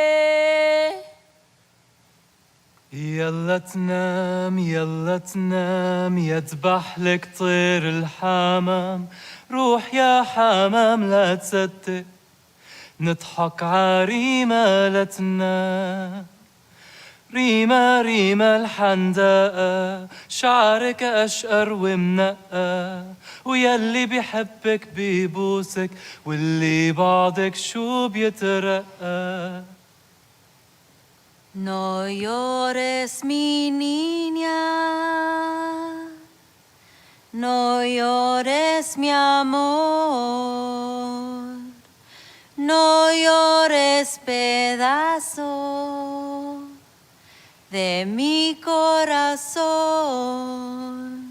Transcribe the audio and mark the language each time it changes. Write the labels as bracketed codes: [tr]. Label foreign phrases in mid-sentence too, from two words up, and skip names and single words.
[ar] يلا تنام يذبح لك طير الحمام روح يا حمام لا تصدق نضحك عريمة لا تنام ريمة الحندقة شعرك أشقر ومنقى ويلي بيحبك بيبوسك واللي بعدك شو بيترقى [es] No llores mi niña No llores mi amor No llores pedazo de mi corazón.